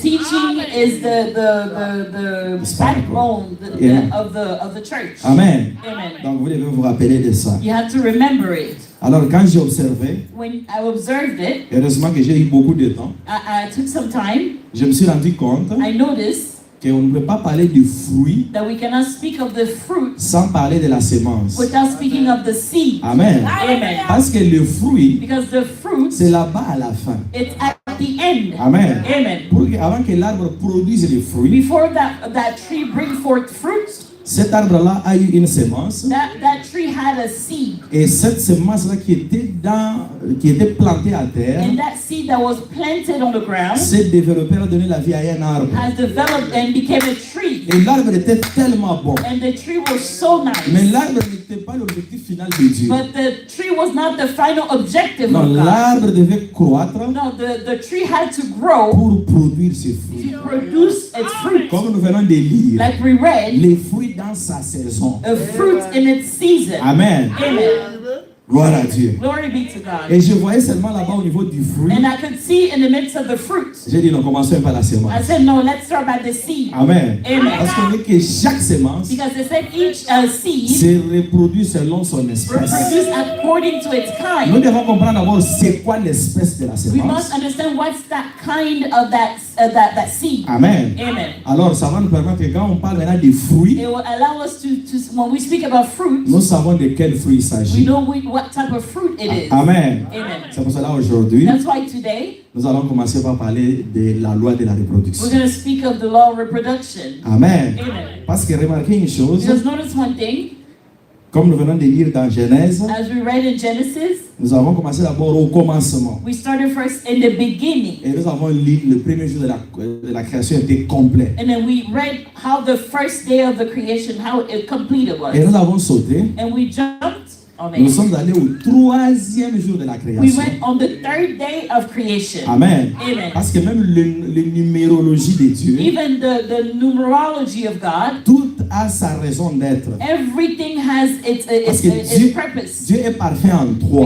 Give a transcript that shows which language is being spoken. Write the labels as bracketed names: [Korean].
[English] teaching is the backbone of the church. Amen. Amen. [French] Donc vous devez vous rappeler de ça. [English] You have to remember it. [French] Alors quand j'ai observé, [English] When I observed it, [French] heureusement que j'ai eu beaucoup de temps, [English] I took some time. [French] je me suis rendu compte [English] I noticed [French] qu'on ne peut pas parler du fruit [English] that we cannot speak of the fruit [French] sans parler de la sémence. [English] without speaking of the seed. Amen. Amen. [French] Parce que le fruit, [English] Because the fruit, [French] c'est là-bas à la fin. [English] it's at the end. Amen. Amen. [French] Avant que l'arbre produise les fruits, [English] Before that tree bring forth fruit, [French] cet arbre-là a eu une sémence. [English] that tree had a seed. [French] Et cette sémence-là qui était plantée à terre, [English] And that seed that was planted on the ground [French] s'est développée, a donné la vie à un arbre. [English] has developed and became a tree. [French] Et l'arbre était tellement bon. [English] And the tree was so nice. [French] Mais l'arbre n'était pas l'objectif final de Dieu. [English] But the tree was not the final objective [French] Non, [English] of God. [French] l'arbre devait croître [English] No, the tree had to grow [French] pour produire ses fruits. [English] to produce its fruit. [French] Comme nous venons de lire, [English] Like we read, [French] les fruits dans sa saison. [English] a fruit in its season. Amen. Amen. [French] Gloire à Dieu. [English] Glory be to God. [French] Et je voyais seulement là-bas au niveau du fruit. [English] And I could see in the midst of the fruit. [French] J'ai dit non, commençons par la sémence. [English] I said, no, let's start by the seed. Amen. Amen. [French] Parce qu'on dit que chaque sémence [English] Because they said each seed [French] se reproduit selon son espèce. [English] reproduced according to its [French] Nous [English] kind. [French] devons comprendre d'abord c'est quoi l'espèce de la [English] We [French] sémence. [English] must understand what's that kind of that seed. Amen. Amen. [French] Alors ça va nous permettre que quand on parle maintenant des fruits, [English] It will allow us to when we speak about fruit, [French] nous savons de quel fruit il [English] we [French] s'agit. [English] know what type of fruit it is. Amen. Amen. [French] C'est pour cela aujourd'hui, [English] That's why today [French] nous allons commencer par parler de la loi de la reproduction. [English] we're going to speak of the law of reproduction. Amen. Amen. [French] Parce que remarquez une chose, [English] Because notice one thing, [French] comme nous venons de lire dans Genèse, [English] as we read in Genesis, [French] nous avons commencé d'abord au commencement. [English] we started first in the beginning. [French] Et nous avons lu le premier jour de la création était complet. [English] And then we read how the first day of the creation, how it completed [French] Et nous [English] was. [French] avons sauté. [English] And we jumped on [French] Nous [English] it. [French] sommes allés au troisième jour de la [English] We [French] création. [English] went on the third day of creation. Amen. Amen. [French] Parce que même le numérologie de Dieu, [English] Even the numerology of God, [French] tout a sa raison d'être. [English] everything has [French] Parce que [English] its purpose. [French] Dieu est parfait en trois.